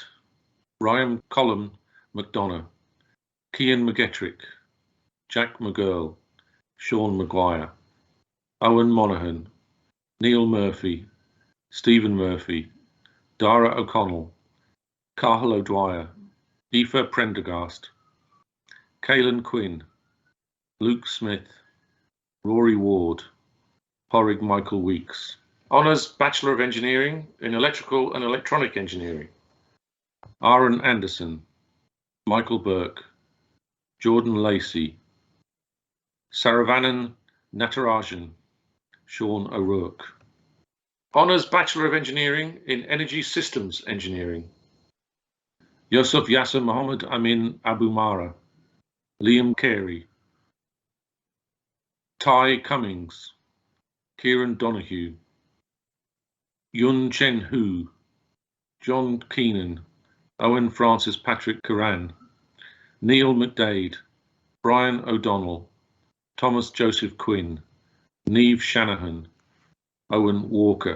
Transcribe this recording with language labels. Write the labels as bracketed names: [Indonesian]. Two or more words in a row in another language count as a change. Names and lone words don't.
[English] Ryan Colin McDonough, Cian McGettrick, Jack McGurl, Sean Maguire, Owen Monaghan, Neil Murphy, Stephen Murphy, Dara O'Connell, Cahill O'Dwyer, Aoife Prendergast, Caelan Quinn, Luke Smith, Rory Ward, Porrig Michael Weeks. Honours Bachelor of Engineering in Electrical and Electronic Engineering. Aaron Anderson, Michael Burke, Jordan Lacey, Saravanan Natarajan, Sean O'Rourke. Honours Bachelor of Engineering in Energy Systems Engineering. Yusuf Yasser Mohammed Amin Abu Mara, Liam Carey, Ty Cummings, Kieran Donahue, Yun Chen Hu, John Keenan, Owen Francis Patrick Curran, Neil McDade, Brian O'Donnell, Thomas Joseph Quinn, Neve Shanahan, Owen Walker.